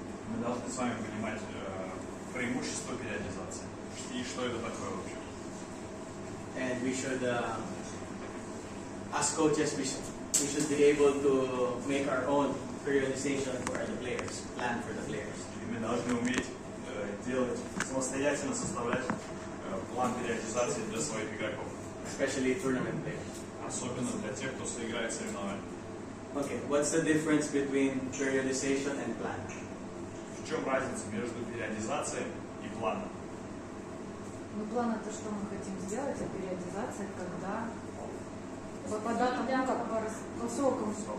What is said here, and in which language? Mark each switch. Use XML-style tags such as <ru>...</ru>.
<ru>Мы должны с вами понимать преимущества периодизации и что это такое вообще.</ru> <en>And we should, as coaches, we should be able to make our own periodization for the players, plan for the players.</en> <ru>И мы должны уметь делать, самостоятельно составлять план периодизации для своих игроков.</ru> <en>Especially tournament players.</en> <ru>Особенно для тех, кто играет соревнования.</ru> <en>Okay, what's the difference between periodization and plan?</en> <ru>В чем разница между периодизацией и планом? Ну, план это что мы хотим сделать, а периодизация, когда по датам, ну, как по срокам.</ru>